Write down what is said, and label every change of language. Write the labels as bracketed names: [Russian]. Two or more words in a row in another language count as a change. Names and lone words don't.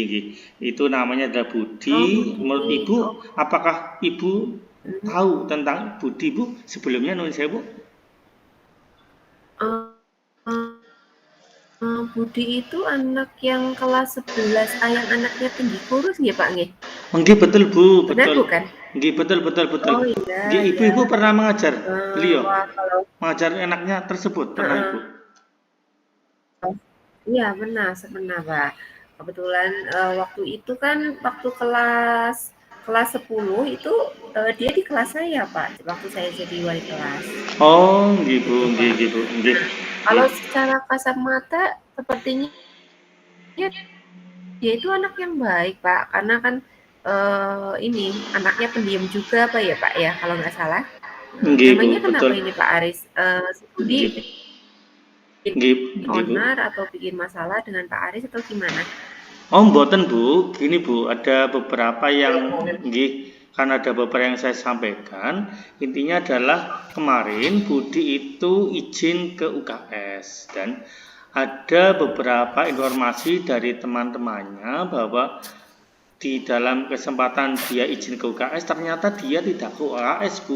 [Indonesian] Itu namanya adalah Budi. oh Menurut Budi. Ibu, Oh, apakah Ibu mm, tahu tentang Budi Bu? Sebelumnya nulis saya Bu. eh, Budi itu anak yang kelas 11, yang anaknya tinggi kurus nggih, Pak, nggih? Nggih betul Bu, Benar betul. bukan? Nggih betul betul betul. Oh, iya Nggih iya. ibu-ibu pernah mengajar beliau, Wah, kalau mengajar anaknya tersebut pernah Ibu. heeh, iya benar, benar, Pak. Kebetulan, waktu itu kan waktu kelas kelas 10 itu, dia di kelas saya, Pak, waktu saya jadi wali kelas, Oh, nggih Bu, gitu, nggih Pak. nggih Bu, nggih. Nah, Nggih. kalau secara kasat mata sepertinya dia itu anak yang baik, Pak, karena kan, ini anaknya pendiam juga apa ya, Pak, ya, kalau nggak salah? Nggih Bu, Memangnya kenapa betul. ini Pak Aris? Si Budi Nggih. bikin Nggih, nggih Bu. onar atau bikin masalah dengan Pak Aris atau gimana? Oh, mboten Bu. Gini Bu, ada beberapa yang nggih kan ada beberapa yang saya sampaikan. Intinya adalah kemarin Budi itu izin ke UKS dan ada beberapa informasi dari teman-temannya bahwa di dalam kesempatan dia izin ke UKS ternyata dia tidak ke UKS Bu.